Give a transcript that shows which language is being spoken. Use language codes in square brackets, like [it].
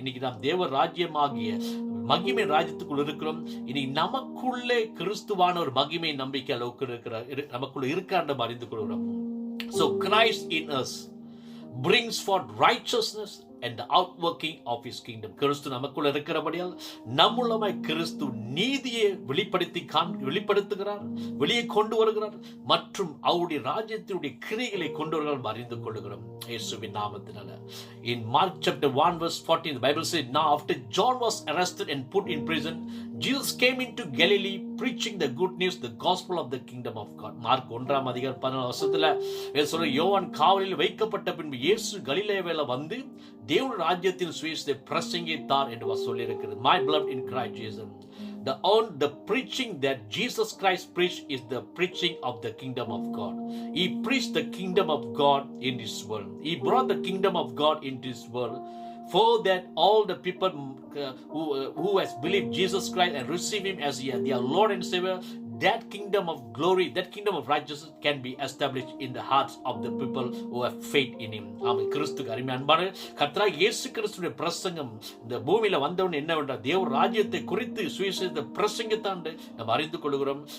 [ta] இன்னைக்கு நாம் தேவ ராஜ்யமாகிய மகிமை ராஜ்யத்துக்குள் இருக்கிறோம். இன்னைக்கு நமக்குள்ளே கிறிஸ்துவானவர் மகிமை நம்பிக்கை அளவுக்கு நமக்குள்ள இருக்கான்னு அறிந்து கொள்கிறோம். [en] So Christ in us brings forth righteousness and the outworking of His kingdom. [ta] கிறிஸ்து நமக்குள்ள இருக்கிறபடியால் நம்முள்ளமாய் கிறிஸ்து நீதியை வெளிப்படுத்துகிறார், வெளியே கொண்டு வருகிறார் மற்றும் அவருடைய ராஜ்யத்தினுடைய கிரியைகளை கொண்டு வருகிறார் அறிந்து கொள்கிறோம் இயேசுவின் நாமத்தினால. [en] In Mark chapter 1 verse 14, the Bible said, now after John was arrested and put in prison, Jesus came into Galilee preaching the good news, the gospel of the kingdom of God. [ta] Mark 1:14 யோவான் காவலில் வைக்கப்பட்ட பின்பு இயேசு கலிலேயாவில் வந்து தேவனுடைய ராஜ்யத்தின் சுவிசேஷத்தை பிரசங்கித்தார் என்று சொல்லியிருக்கிறது. [en] My beloved in Christ Jesus, the preaching that Jesus Christ preached is the preaching of the kingdom of God. He preached the kingdom of God in this world. He brought the kingdom of God into this world for that all the people who has believed Jesus Christ and receive him as their Lord and Savior, that kingdom of glory, that kingdom of righteousness can be established in the hearts of the people who have faith in him. [ta] ஆமென். கிறிஸ்துக்கு அருமை அன்பான கர்த்தராகிய இயேசு கிறிஸ்துவின் பிரசங்கம் இந்த பூமியில வந்தவன் என்னவென்றால் தேவ ராஜ்யத்தை குறித்து சுவிசேஷத்தை பிரசங்கித்தான் நம்ம அறிந்து கொள்கிறோம்.